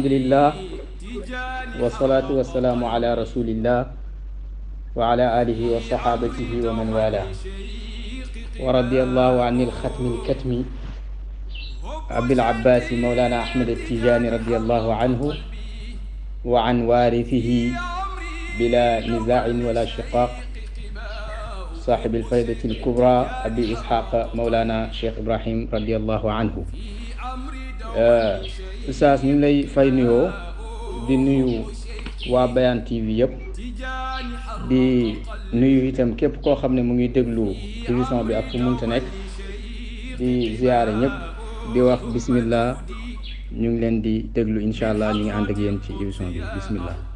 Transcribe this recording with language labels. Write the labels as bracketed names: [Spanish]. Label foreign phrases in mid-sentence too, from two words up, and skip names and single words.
[Arabic] لله والصلاة والسلام على رسول الله وعلى آله وصحابته ومن والاه ورضي الله عن الختم الكتم أبي العباس مولانا أحمد التيجاني رضي الله عنه وعن وارثه بلا نزاع ولا شقاق صاحب الفائدة الكبرى أبي إسحاق مولانا شيخ إبراهيم رضي الله عنه [Wolof] Oustaz ñu ngi lay fay nuyoo di nuyu waa Bayaan TV yëpp di nuyu itam képp koo xam ne mu ngi déglu émission bi ak fu munta nekk di ziyaare ñëpp di wax bismillah ñu ngi leen di déglu [Arabic] إن شاء الله [Wolof] ñu ngi ànd ak yéen ci émission bi bismillah.